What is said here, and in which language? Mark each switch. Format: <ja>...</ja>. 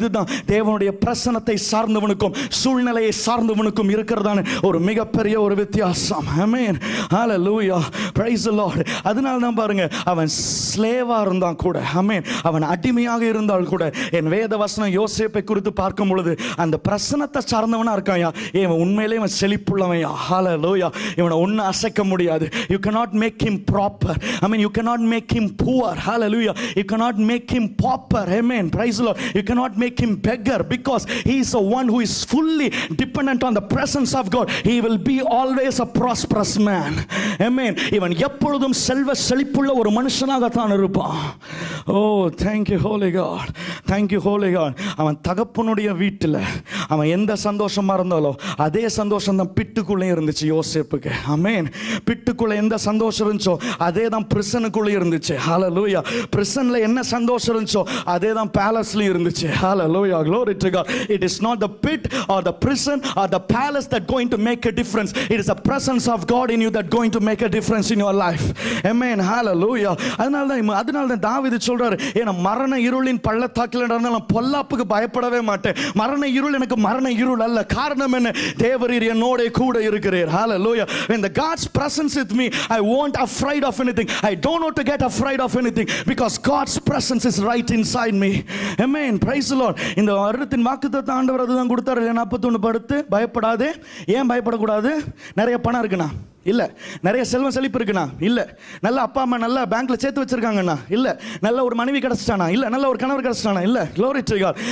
<ta>இதுதான் தேவனுடைய பிரசன்னத்தை சார்ந்தவனுக்கும் சூழ்நிலையை சார்ந்தவனுக்கும் இருக்கிறதான ஒரு மிகப்பெரிய ஒரு வித்தியாசம். ஆமென். ஹல்லேலூயா.</ta> <en>Praise the Lord.</en> <ta>அதனால தான் பாருங்க, அவன் ஸ்லேவா இருந்தான் கூட, ஆமென், அவன் அடிமையாக இருந்தால் கூட, என் வேத வசனம் யோசேப்பை குறித்து பார்க்கும் பொழுது அந்த பிரசன்னத்தை சார்ந்தவனா இருக்காயா, இவன் உண்மையிலே இவன் செழிப்புள்ளவன்யா. ஹல்லேலூயா. இவனை ஒன்னும் அசைக்க முடியாது.</ta> <en>You cannot make him proper. I mean, you cannot make him poor. Hallelujah. You cannot make him pauper. Amen. Praise the Lord. You cannot make him beggar because he is the one who is fully dependent on the presence of God. He will be always a prosperous man. Amen.</en> <ta>இவன் எப்பொழுதும் செல்வ செழிப்புள்ள ஒரு மனுஷனாகத்தான் இருப்பான்.</ta> <en>Oh, thank you Holy God.</en> <ta>Thank you Holy God. அவன் தகப்பனுடைய வீட்டில் அவன் எந்த சந்தோஷமா இருந்தாலோ அதே சந்தோஷம் தான் பிட்டுக்குள்ளே இருந்துச்சு யோசேப்புக்கு. ஆமென். பிட்டுக்குள்ள எந்த சந்தோஷம் இருந்துச்சோ அதே தான் பிரிசனுக்குள்ளே இருந்துச்சு. ஹalleluya. பிரிசன்ல என்ன சந்தோஷம் இருந்துச்சோ அதே தான் பேலஸ்ல இருந்துச்சு.</ta> <en>Hallelujah. Glory to God. It is not the pit or the prison or the palace that going to make a difference. It is the presence of God in you that going to make a difference in your life. Amen. Hallelujah.</en> <ta>அதனால தான் தாவீது சொல்றாரு, ஏன்னா மரண இருளின் பள்ளத்தாக்கில் நடந்தாலும் பொல்லாப்புக்கு பயப்படவே மாட்டேன். மரண இருள் எனக்கு மரண இருள் அல்ல. காரணம் என்ன? தேவரீர் என்னோட கூட இருக்கிறீர். Hallelujah.</ta> <en>When the God's presence with me, I won't afraid of anything. I don't know to get afraid of anything because God's presence is right inside me. Amen. Praise the Lord.</en> <ta>இந்த வருடத்தின் வாக்குத்தத்தம் ஆண்டவர் அதுதான் கொடுத்தாரு. 41 படுத்து பயப்படாதே. ஏன் பயப்படக்கூடாது? நிறைய பணம் இருக்குண்ணா இல்ல, நிறைய செல்வம் செழிப்பு இருக்குண்ணா இல்ல, நல்ல அப்பா அம்மா நல்ல பேங்க்ல சேர்த்து வச்சிருக்காங்கண்ணா இல்ல, நல்ல ஒரு மனைவி கிடைச்சிட்டானா இல்ல, நல்ல ஒரு கணவர் கிடைச்சிட்டானா இல்ல.</ta> <en>Glory to God.</en>